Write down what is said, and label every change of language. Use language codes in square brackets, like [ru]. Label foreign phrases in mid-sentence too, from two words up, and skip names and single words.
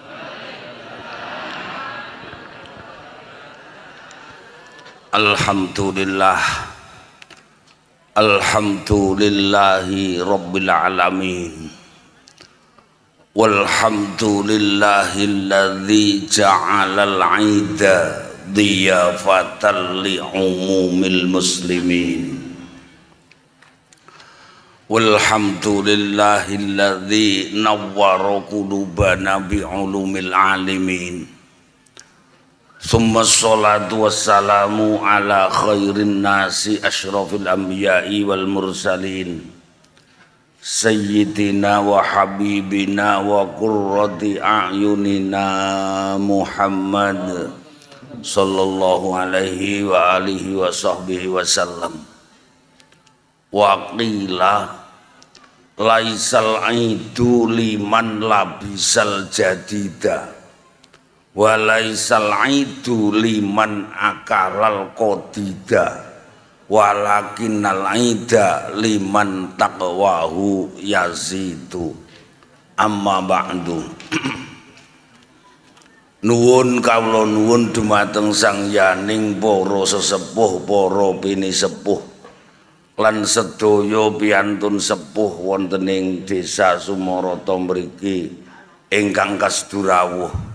[ar] الحمد لله. الحمد لله رب العالمين. والحمد لله الذي جعل العيد ضيافة لعموم المسلمين. والحمد لله الذي نور قلوبنا بعلوم العالمين. ثم الصلاة والسلام على خير الناس أشرف الأنبياء والمرسلين سيدنا وحبيبنا وقرة أعيننا Muhammad صلى الله عليه وعلى آله وصحبه وسلم. وقيل ليس العيد لمن لبس الجديد وليس العيد لمن أكل القديد ولكن العيد لمن تقواه يزيد. أما بعد. [jv] Nuwun kawula nuwun dumateng Sang Yaning para sesepuh, para pinisepuh lan sedaya piyantun sepuh wonten ing Desa Sumarata mriki ingkang kasturawuh.